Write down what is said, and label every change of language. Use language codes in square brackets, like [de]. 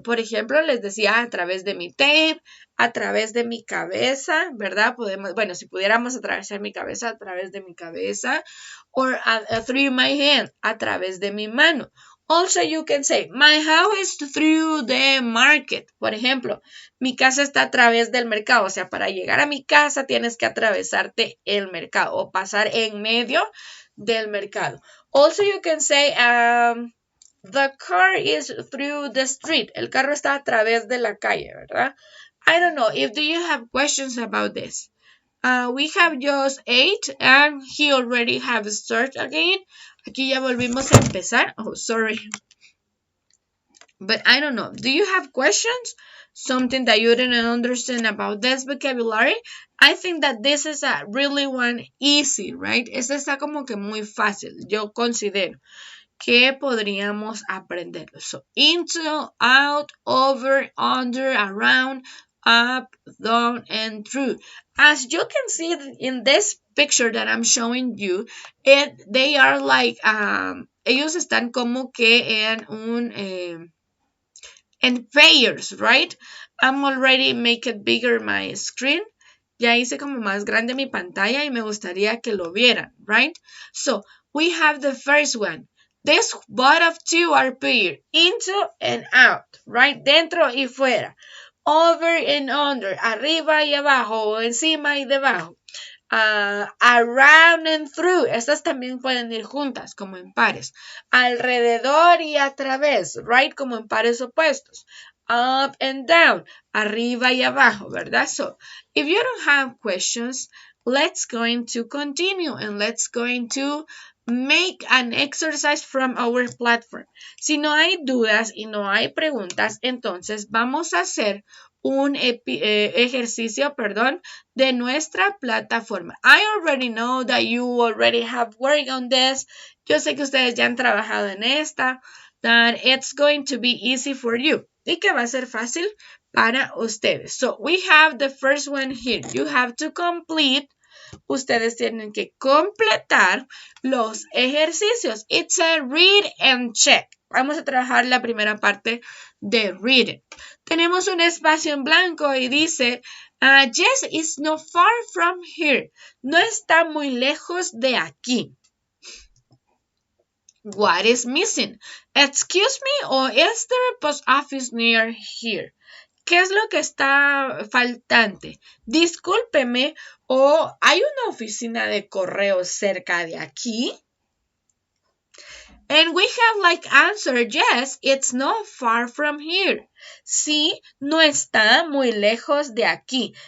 [es] Por ejemplo, les decía a través de mi tape, a través de mi cabeza, ¿verdad? Podemos, bueno, si pudiéramos atravesar mi cabeza, a través de mi cabeza. [en] Or through my hand, [es] a través de mi mano. [en] Also, you can say, my house is through the market. [es] Por ejemplo, mi casa está a través del mercado. O sea, para llegar a mi casa tienes que atravesarte el mercado o pasar en medio del mercado. [en] Also, you can say, the car is through the street. [es] El carro está a través de la calle, ¿verdad? [en] I don't know. Do you have questions about this? We have just 8 and he already have started again. [es] Aquí ya volvimos a empezar. [en] Oh, sorry. But I don't know. Do you have questions? Something that you didn't understand about this vocabulary? I think that this is a really one easy, right? [es] Esta está como que muy fácil. Yo considero que podríamos aprenderlo. [en] So, into, out, over, under, around, up, down, and through. As you can see in this picture that I'm showing you, they are like, [es] ellos están como que [en] and pairs, right? I'm already make it bigger my screen. [es] Ya hice como más grande mi pantalla y me gustaría que lo vieran, right? [en] So we have the first one. This both of two are paired, into and out, right? [es] Dentro y fuera, [en] over and under, [es] arriba y abajo, o encima y debajo. [en] Around and through, [es] estas también pueden ir juntas como en pares. Alrededor y a través, right, como en pares opuestos. Up and down, arriba y abajo, ¿verdad? [en] So, if you don't have questions, let's going to continue and let's going to make an exercise from our platform. [es] Si no hay dudas y no hay preguntas, entonces vamos a hacer un ejercicio, perdón, de nuestra plataforma. [en] I already know that you already have worked on this. [es] Yo sé que ustedes ya han trabajado en esta, [en] that it's going to be easy for you. [es] Y que va a ser fácil para ustedes. [en] So, we have the first one here. You have to complete. [es] Ustedes tienen que completar los ejercicios. [en] It's a read and check. [es] Vamos a trabajar la primera parte de reading. Tenemos un espacio en blanco y dice, [en] Jess is not far from here. [es] No está muy lejos de aquí. [en] What is missing? Excuse me, or is there a post office near here? [es] ¿Qué es lo que está faltante? Discúlpeme, o ¿hay una oficina de correo cerca de aquí? [en] And we have like answer, yes, it's not far from here. [es] Sí, no está muy lejos de aquí.